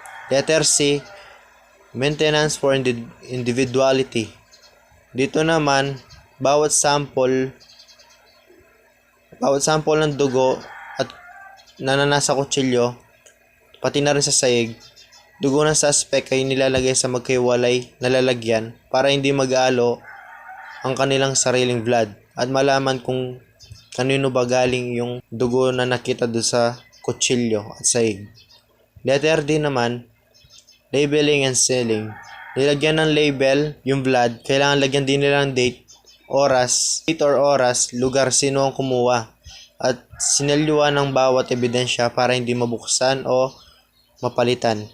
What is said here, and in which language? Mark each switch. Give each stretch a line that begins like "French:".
English: Letter C, maintenance for individuality.
Filipino: Dito naman, bawat sample ng dugo at nanasa kutsilyo, pati na rin sa sahig, dugo ng suspect ay nilalagay sa magkaiwalay na lalagyan para hindi mag-aalo ang kanilang sariling blood at malaman kung kanino ba galing yung dugo na nakita doon sa kutsilyo at sahig.
English: Letter D naman, labeling and sealing.
Filipino: Nilagyan ng label yung blood, kailangan lagyan din nila ng date or oras, lugar, sino ang kumuha at sinalyuan ng bawat ebidensya para hindi mabuksan o mapalitan.